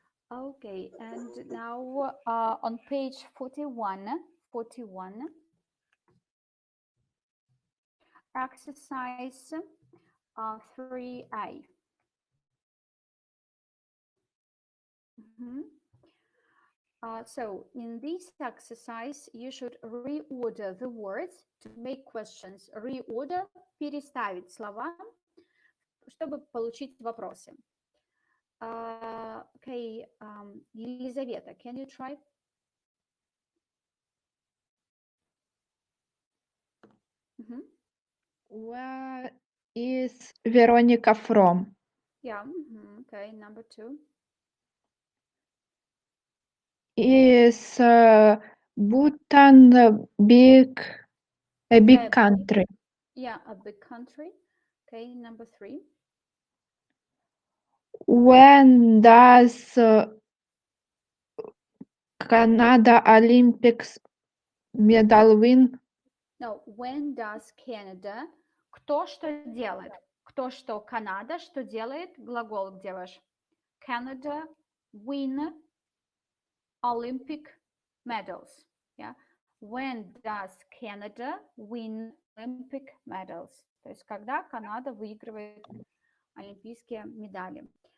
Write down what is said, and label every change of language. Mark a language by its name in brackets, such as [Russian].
[English] Okay, and now on page 41, exercise 3A. So in this exercise, you should reorder the words to make questions. [Russian] Reorder, переставить слова, чтобы получить вопросы. [English] Okay, Елизавета, can you try? Where is Veronica from? Yeah, okay, number 2. Is Bhutan a big big- country? Yeah, a big country. Okay, number 3. When does Canada Olympics medal win? No, when does Canada? [Russian] Кто что делает? Кто что? Канада что делает? Глагол где ваш? [English] Canada win Olympic medals. Yeah. When does Canada win Olympic medals? [Russian] То есть когда Канада выигрывает олимпийские медали.